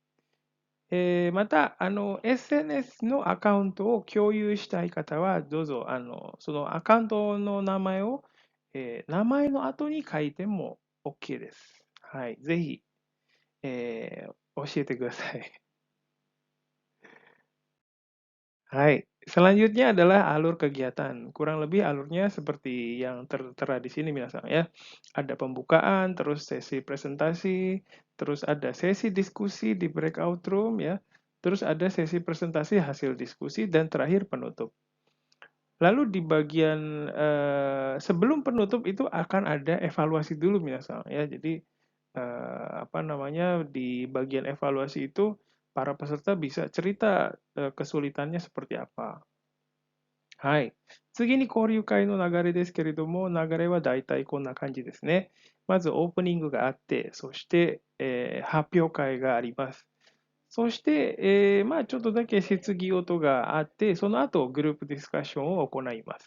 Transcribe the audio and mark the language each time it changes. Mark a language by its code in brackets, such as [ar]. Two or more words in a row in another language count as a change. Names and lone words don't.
[ja] また、SNS のアカウントを共有したい方は、どうぞ、そのアカウントの名前を、名前の後に書いても OK です。はい。ぜひ、教えてください。 [id] Hai, selanjutnya adalah alur kegiatan. Kurang lebih alurnya seperti yang tertera di sini minasan ya. Ada pembukaan, terus sesi presentasi, terus ada sesi diskusi di [en] breakout room [id] ya. Terus ada sesi presentasi hasil diskusi dan terakhir penutup. Lalu di bagian sebelum penutup itu akan ada evaluasi dulu minasan ya. Jadi apa namanya di bagian evaluasi itu para peserta bisa cerita kesulitannya seperti apa. [ja] はい。次に交流会の流れですけれども、流れはだいたいこんな感じですね。まずオープニングがあって、そして、発表会があります。そして、まあちょっとだけ質疑応があって、その後グループディスカッションを行います。